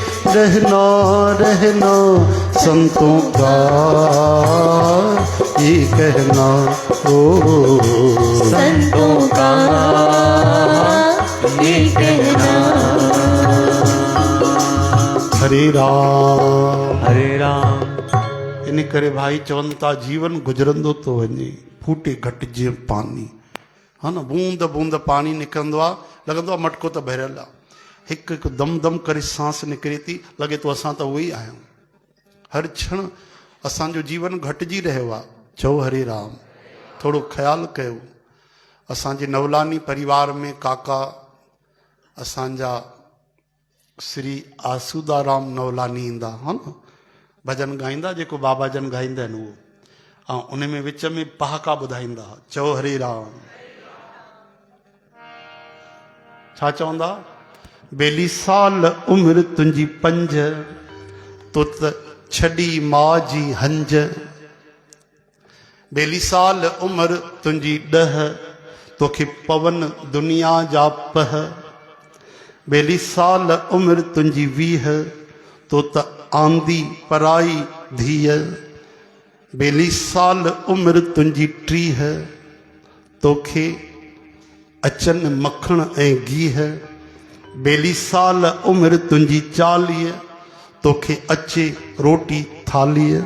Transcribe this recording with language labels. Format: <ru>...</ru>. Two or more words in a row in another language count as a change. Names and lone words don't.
<hi>रहना रहना संतों का ये कहना ओ संतों का ये कहना। हरे राम हरे राम।</hi> <sd>इन करे भाई चवनि था जीवन गुजरंदो तो वञे फूटे घट जीअं पानी, हा न, बूंद बूंद पानी निकिरंदो आहे, लॻंदो आहे मटको त भरियल आहे, हिकु हिकु दम दम करे सांस निकिरे थी, लॻे थो असां त उहो ई आहियूं। हर क्षण असांजो जीवन घटिजी रहियो आहे। चओ हरे राम। थोरो ख़्यालु कयो, असांजे नवलानी परिवार में काका असांजा श्री आसूदाराम नवलानी ईंदा, हा न, भजन गाईंदा जेको बाबा जन गाईंदा आहिनि उहो, ऐं उन में विच में पहाका ॿुधाईंदा। चओ हरे राम। छा चवंदा? बेली साल उमिरि तुंहिंजी 5, तो त छॾी माउ जी हंज। बेली साल उमिरि तुंहिंजी 10, तोखे पवन दुनिया जा पह। बेली साल उमिरि तुंहिंजी 20, तो त आंदी पराई धीअ। बेली साल उमिरि तुंहिंजी 30, तोखे अचनि मखण ऐं गीह। बेली साल उमिरि तुंहिंजी 40, तोखे अचे रोटी थालीअ।</sd>